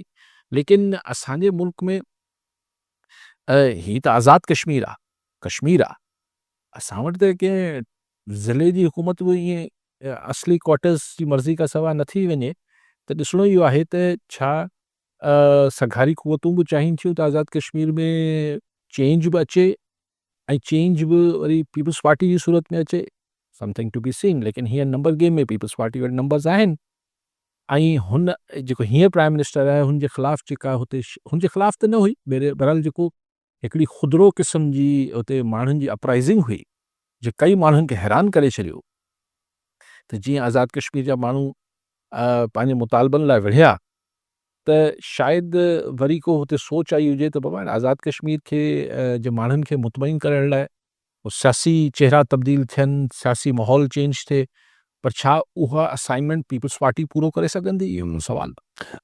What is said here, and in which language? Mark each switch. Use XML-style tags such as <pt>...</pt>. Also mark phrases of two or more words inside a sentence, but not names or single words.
<sd>लेकिन असांजे मुल्क में ही त आज़ाद कश्मीर आहे, असां वटि त कंहिं ज़िले जी हुकूमत बि ईअं असली क्वार्टर्स जी मर्ज़ी खां सवाइ न थी वञे, त ॾिसणो इहो आहे त छा सरकारी क़ुवतूं बि चाहिनि थियूं त आज़ाद कश्मीर में चेंज बि अचे, ऐं चेंज बि वरी पीपल्स पार्टी जी सूरत में अचे,</sd> <en>something to be seen.</en> <sd>लेकिन हीअं</sd> <en>number game</en> <sd>में पीपल्स पार्टी वटि नंबर्स आहिनि, ऐं हुन जेको हींअर</sd> <en>prime minister</en> <sd>आहे हुन जे ख़िलाफ़ु जेका हुते हुन जे ख़िलाफ़ु त न हुई, बहरहाल जेको हिकिड़ी ख़ुदिरो क़िस्म जी हुते माण्हुनि जी अपराइज़िंग हुई, जो कई माण्हुनि खे हैरान करे छॾियो त जीअं आज़ाद कश्मीर जा माण्हू पंहिंजे मुतालबनि लाइ विढ़िया त शायदि वरी को हुते सोच आई हुजे त बाबा आज़ाद कश्मीर खे जे माण्हुनि खे मुतमइन करण लाइ वो सियासी चेहरा तब्दील थियनि, सियासी माहौल चेंज थिए, पर छा उहा असाइनमेंट पीपल्स पार्टी पूरो करे सघंदी, इहो मुंहिंजो सुवालु आहे।</sd>